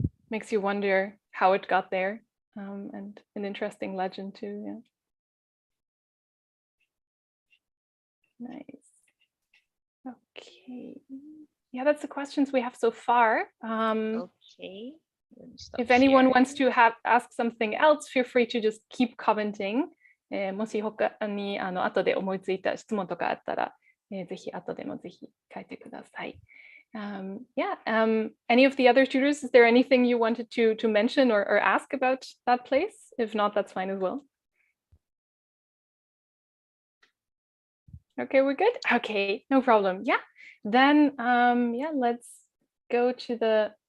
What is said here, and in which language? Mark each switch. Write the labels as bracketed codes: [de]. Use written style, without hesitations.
[en] makes you wonder how it got there, and an interesting legend too. Yeah. Nice. Okay. Yeah, that's the questions we have so far. Okay. If anyone wants to ask something else, feel free to just keep commenting. [ja] もし他に後で思いついた質問とかあったら、ぜひ後でもぜひ書いてください。 [en] Yeah. Any of the other tutors, is there anything you wanted to mention or ask about that place? If not, that's fine as well. Okay, we're good. Okay, no problem. Yeah. Then yeah, let's go to the